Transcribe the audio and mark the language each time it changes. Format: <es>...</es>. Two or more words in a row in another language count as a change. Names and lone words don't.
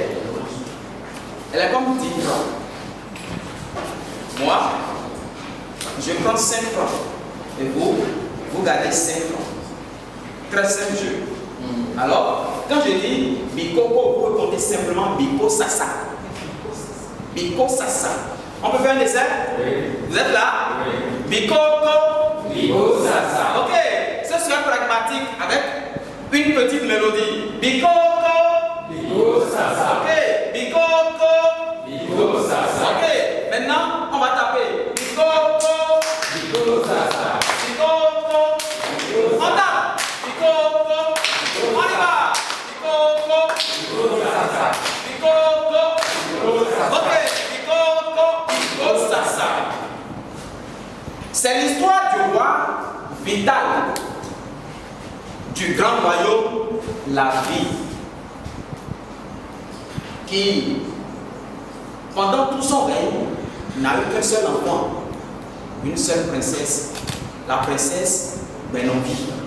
<fr>Elle est comme 10 francs. Moi, je prends 5 francs. Et vous gardez 5 francs. Très simple jeu. Alors, quand je dis Bikoko, vous pouvez compter simplement Biko Sasa. Biko Sasa. On peut faire un essai? Oui. Vous êtes là? Oui. Bikoko. Biko Sasa. Ok. Ce serait pragmatique avec une petite mélodie. Bikoko. Biko Sasa. Ok. Bikoko. Biko Sasa. Ok. Maintenant, on va taper. Bikoko. Biko Sasa. Bikoko. On tape. Bikoko. On y va. Bikoko. Biko Sasa. Bikoko. Biko Sasa. Ok. Bikoko. Biko Sasa. C'est l'histoire du roi Vital, du grand royaume, la vie, qui, pendant tout son règne, n'a eu qu'un seul enfant, une seule princesse, la princesse Benenvi.</fr>